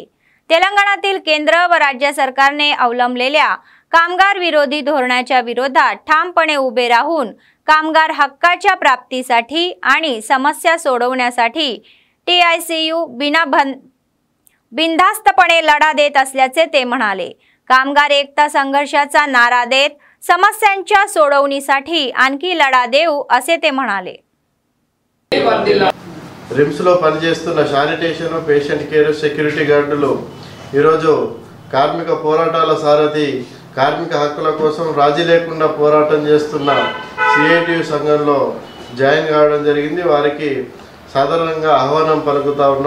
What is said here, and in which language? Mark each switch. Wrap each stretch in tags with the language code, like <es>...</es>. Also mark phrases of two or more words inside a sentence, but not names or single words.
<mr>तेलंगणातील केंद्र व राज्य सरकारने अवलंबलेल्या कामगार विरोधी धोरणाच्या विरोधात ठामपणे उभे राहून कामगार हक्काच्या प्राप्तीसाठी आणि समस्या सोडवण्यासाठी TICU बिनधास्तपणे लढा देत असल्याचे ते म्हणाले। कामगार एकता संघर्षाचा नारा देत समस्यांच्या सोडवणीसाठी आणखी लढा देऊ असे ते म्हणाले।</mr> <te>रिम्स లో పనిచేస్తున్న</te> <en>sanitation patient care security</en> <te>గార్డులు ఈ రోజు కార్మిక పోరాటాల సారథి కార్మిక హక్కుల కోసం రాజీ లేకుండా పోరాటం చేస్తున్న CITU సంఘంలో జాయిన్ కావడం జరిగింది। వారికి సాధారణంగా ఆహ్వానం పలుకుతా ఉన్నాం।</te>